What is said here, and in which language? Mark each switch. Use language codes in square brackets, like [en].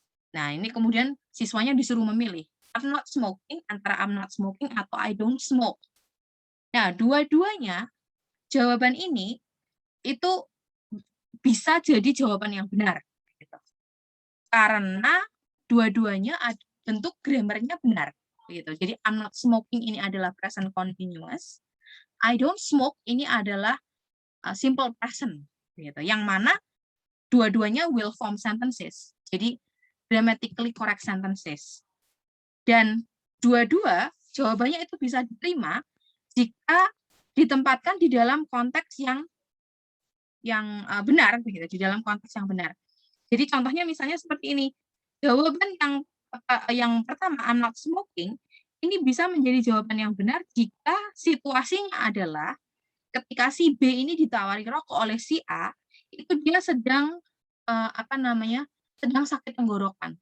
[id] Nah, ini kemudian siswanya disuruh memilih. [en] I'm not smoking, antara I'm not smoking atau I don't smoke. [id] Nah, dua-duanya jawaban ini itu bisa jadi jawaban yang benar. Gitu. Karena dua-duanya bentuk grammarnya benar. Gitu. [en] Jadi I'm not smoking ini adalah present continuous. I don't smoke ini adalah simple present. [id] Gitu. Yang mana dua-duanya [en] will form sentences. Jadi grammatically correct sentences. [id] Dan dua-dua jawabannya itu bisa diterima jika ditempatkan di dalam konteks yang benar, begitu, di dalam konteks yang benar. Jadi contohnya misalnya seperti ini, jawaban yang pertama [en] I'm not smoking [id] ini bisa menjadi jawaban yang benar jika situasinya adalah ketika si B ini ditawari rokok oleh si A, itu dia sedang sedang sakit tenggorokan.